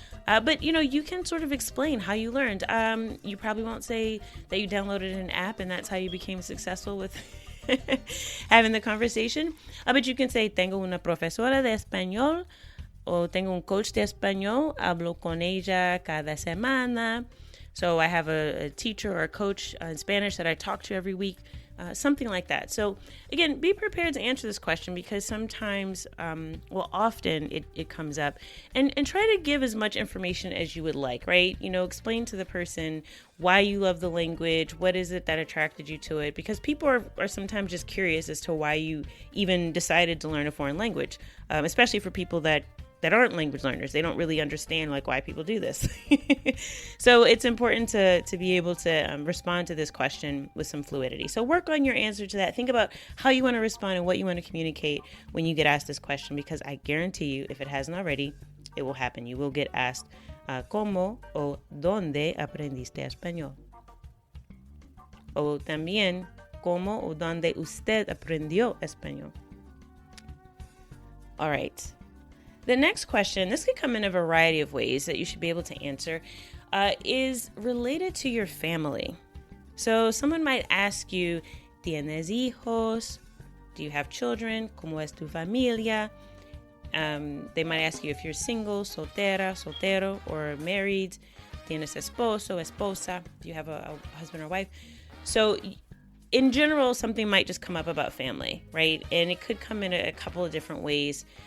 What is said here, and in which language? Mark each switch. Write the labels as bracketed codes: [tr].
[en] But, you can sort of explain how you learned. You probably won't say that you downloaded an app and that's how you became successful with having the conversation. But you can say, [es] tengo una profesora de español, o tengo un coach de español, hablo con ella cada semana. [en] So I have a teacher or a coach in Spanish that I talk to every week. Something like that. So again, be prepared to answer this question, because sometimes, often it comes up, and try to give as much information as you would like, right? Explain to the person why you love the language, what is it that attracted you to it, because people are sometimes just curious as to why you even decided to learn a foreign language, especially for people that aren't language learners. They don't really understand why people do this. So it's important to be able to respond to this question with some fluidity. So work on your answer to that. Think about how you want to respond and what you want to communicate when you get asked this question, because I guarantee you, if it hasn't already, it will happen. You will get asked, [es] ¿cómo o dónde aprendiste español? O también, ¿cómo o dónde usted aprendió español? [en] All right. The next question, this could come in a variety of ways that you should be able to answer, is related to your family. So someone might ask you, [es] ¿tienes hijos? [en] Do you have children? [es] ¿Cómo es tu familia? [en] They might ask you if you're single, [es] soltera, soltero, [en] or married. [es] ¿Tienes esposo, esposa? [en] Do you have a husband or wife? So in general, something might just come up about family, right? And it could come in a couple of different ways.